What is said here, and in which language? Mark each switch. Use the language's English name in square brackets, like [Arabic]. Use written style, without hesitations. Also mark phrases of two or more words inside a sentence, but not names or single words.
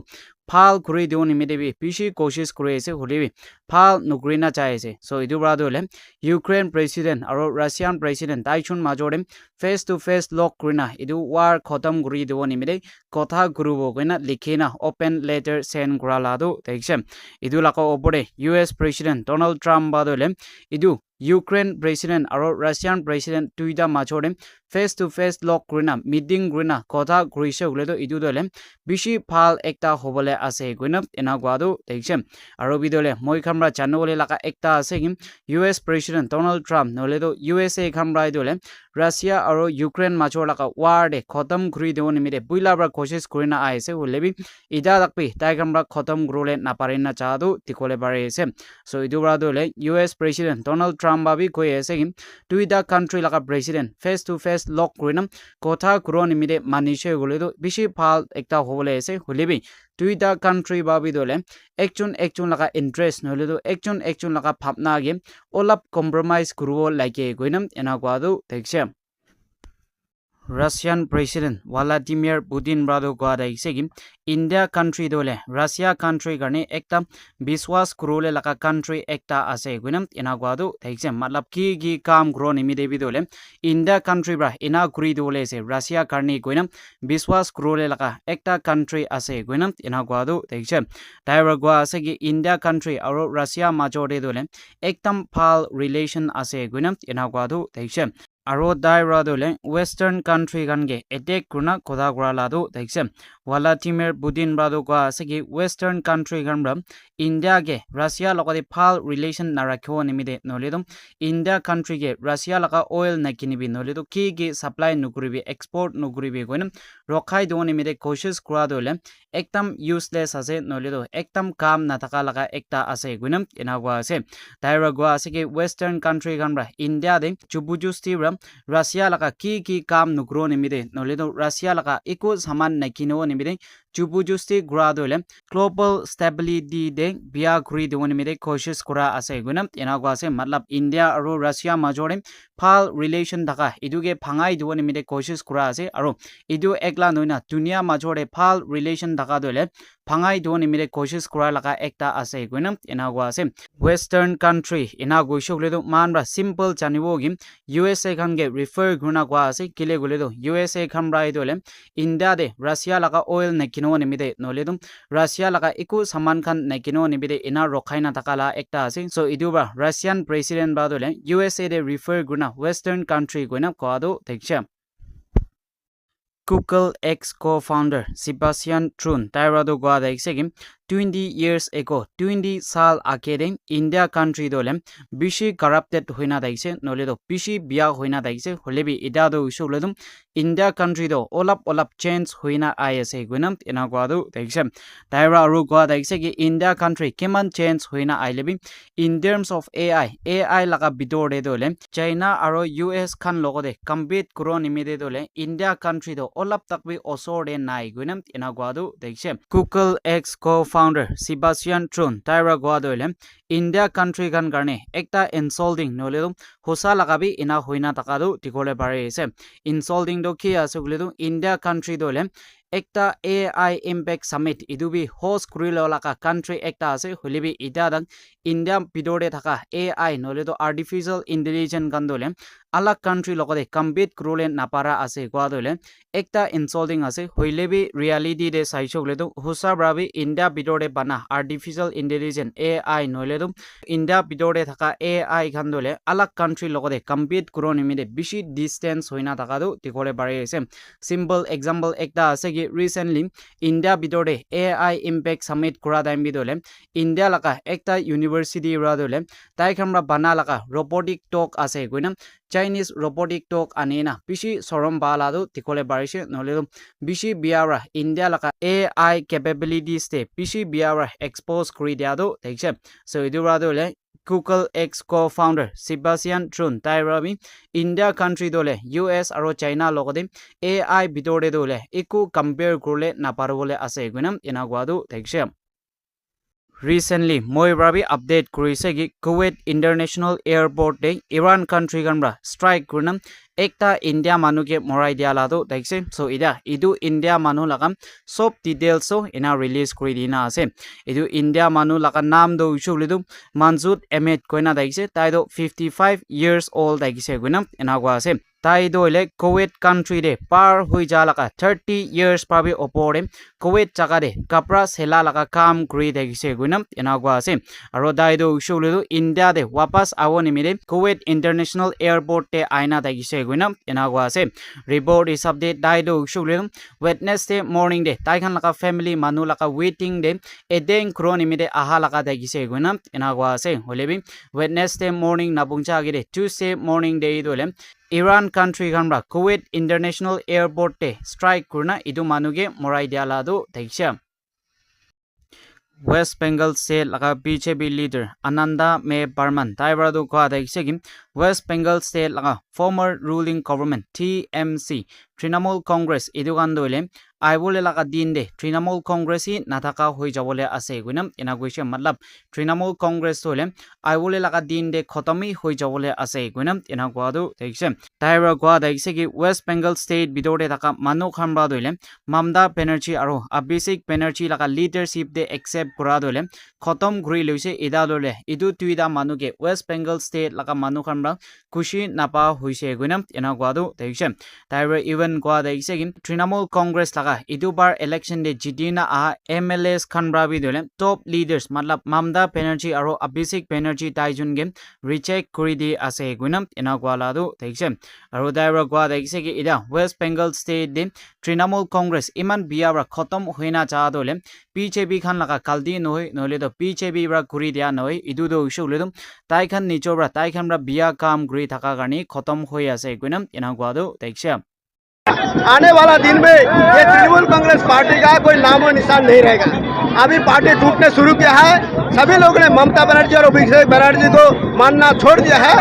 [Rabha] phal kuri diu nimide bi pishi koshish kuri ase holebi phal nugrina chaise so idu bradole Ukraine President aro Russian President taichun majore [English] face to face [Rabha] lock kurina idu war khatam guri diu nimide kotha gurubo goina likhina [English] open letter send [Rabha] grala do dekse idu lako opore US President Donald Trump badole idu Ukraine President aro Russian President tuida majore [English] face to face [Rabha] lock kurina meeting kurina kotha gurise guledo idu dole bishi phal ekta hobole ase goina ena gwado dekse aro bidole moi khamra chanole laka ekta ase gi US President Donald Trump noledo USA khamra dole Russia aro Ukraine major laka war de khatam guri deon nimide buila bra koshish kurina aise holebi ida dakpi tai khamra khatam grole na parina chadu tikole bare ase so idu bra dole US President Donald Trump babi koi ase gi tuida country laka president [English] face to face [Rabha] lock kurina kotha gro nimide manishe goledo bishi phal ekta hobole ase holebi tuida country babi dole ekchun laka interest noledo ekchun laka phapna ge olap compromise kuruo like goinam ena gwadu dekse Russian President Vladimir Putin brado gwada isegi India country dole Russia country garne ekta biswas kurole laka country ekta ase gunam ina gwadu thaikse matlab ki kam gro nimi debi dole India country bra ina guri dole se Russia karni gunam biswas kurole laka ekta country ase gunam ina gwadu thaikse taiwa gwa ase gi India country aro Russia majore dole ektam phal relation ase gunam ina gwadu thaikse aro daira dole [English] western country [Rabha] gange attack kurna koda grala do dekse Vladimir Putin brado kwa segi [English] western country [Rabha] ganbra India ge Russia logade phal relation narakho nimide noledum India country ge Russia laga oil nakinibi noledo ki supply nuguribi export nuguribi goinam rokhai do nimide koshish kura dole ektam useless ase noledo ektam kam nataka laga ekta ase goinam enagwa ase daira gwa segi [English] western country [Rabha] ganbra India de chubujusti bra Russia laga ki kam nugro nimide noledo Russia laga iko saman nakino nimide chubujusti gura dole [English] global stability [Rabha] de bia guri de nimide koshish kura ase gunam enagwa ase matlab India aro Russia majore phal relation daga iduge phangai de nimide koshish kura ase aro idu ekla noina dunia majore phal relation daga dole phangai de nimide koshish kura laga ekta ase gunam enagwa ase [English] western country [Rabha] enago shogledo manbra simple chanibo gi USA khange refer guna gwa ase kile goledo USA khamrai dole India de Russia laga oil nakino nimide noledum Russia laga iku saman khan nakino nimide ina rokhaina takala ekta ase so iduba Russian president ba dole USA de refer guna [English] western country [Rabha] goina kwado deksha Google ex co-founder Sebastian Thrun tairado gwa deksegi [English] 20 years ago [Rabha] 20 sal akede India country dole bishi corrupted hoina daise noledo bishi bia hoina daise holebi idado usuledum India country do olap change hoina ise gunam enagwadu daise daira ru gwa daise gi India country keman change hoina ailebi [English] in terms of AI [Rabha] laga bidore dole China aro US khan logode compete kuro nimide dole India country do olap takbi osode nai gunam enagwadu daise Google ex co-founder Sebastian Thrun taira gwa dole India country gan garne ekta insulting noledo hosa lagabi ina hoina takadu tikole bare ase insulting do ki ase guledo India country dole ekta [English] AI impact [Rabha] summit idubi host kurilo laka country ekta ase holebi ida dang India bidore thaka AI nole to [English] artificial intelligence [Rabha] gandole alak country logode compete kurole napara ase gwadole ekta insulting ase hoilebi reality de saishokle to husa brabi India bidore bana [English] artificial intelligence [Rabha] AI nole to India bidore thaka AI gandole alak country logode compete kuroni mide bishi distance hoina thaka do tikole bare ase [English] simple example [Rabha] ekta ase ki recently India bidore [English] AI impact summit [Rabha] kura time bidole India laka ekta university radole tai khamra bana laka [English] robotic talk [Rabha] ase goina [English] Chinese robotic talk [Rabha] anena bishi sorom bala do tikole barishe nole bishi biara India laka [English] AI capabilities [Rabha] te bishi biara expose kuri dia do tekse so idu radole Google X co-founder Sebastian Trun Tairabi India country dole US aro China logode AI bidore dole iku compare kurle naparole ase gunam inagwadu tekse Recently, moi rabi update kurise ki Kuwait International Airport de Iran country ganra strike kunam ekta India manu ke morai dia lado daikse so ida idu India manu lagam sob details so ina release kuri dina ase idu India manu laga naam do usulidu Manzut Ahmed koina daikse tai do [English] 55 years old [Rabha] daikse gunam ina gwa ase tai do le Kuwait country de par hui jalaka [English] 30 years [Rabha] pabi opore Kuwait jaga de kapra sela laga kam kuri daikse gunam ina gwa ase aro dai do usulidu India de wapas awoni mide Kuwait International Airport te aina daikse gunam inagwa ase [English] report is update [Rabha] dai do usulidu [English] Wednesday morning [Rabha] de tai khan laka family manu laka waiting de edeng kroni mide aha laka daikse gunam inagwa ase holebi [English] Wednesday morning [Rabha] nabungcha gide [English] Tuesday morning [Rabha] de idole Iran country ganra Kuwait International Airport te strike kurna idu manuge morai diala do daikse West Bengal state laka BJP leader Ananda May Barman Taibra do kwa daikse West Bengal state laka [English] former ruling government [Rabha] TMC Trinamool Congress idugandole aibole laka din de Trinamool Congress hi nathaka hoi jabole ase gunam inaguishe matlab Trinamool Congress tole aibole laka din de khotomi hoi jabole ase gunam inagwadu daikse Taibra kwa daikse ki West Bengal state bidore thaka manu khamra doile Mamta Banerjee aro Abhishek Banerjee laka leadership de accept kura dole khotom guri loise ida dole idu tuida manu ke West Bengal state laka manu khamra kushi napa hoise gunam inagwadu daikse Taibra even kwa daikse ki Trinamool Congress laka idubar election de jidina a MLAs khanbra bi dole [English] top leaders [Rabha] matlab Mamta Banerjee aro Abhishek Banerjee taijun game reject kuri di ase gunam inagwala do daikse aro daibra kwa daikse ki ida West Bengal state de Trinamool Congress iman biara khotom hoina cha dole BJP khan laka kaldi noi nole do BJP bra kuri dia noi idu do ushule dum tai khan nichobra tai khan bra biya kam guri thaka garni khotom hoi ase gunam inagwa do daikse [Hindi] आने वाला दिन में ये तृणमूल कांग्रेस पार्टी का कोई नामो निशान नहीं रहेगा। अभी पार्टी टूटने शुरू किया है। सभी लोगों ने ममता बनर्जी और अभिषेक बनर्जी को मानना छोड़ दिया है।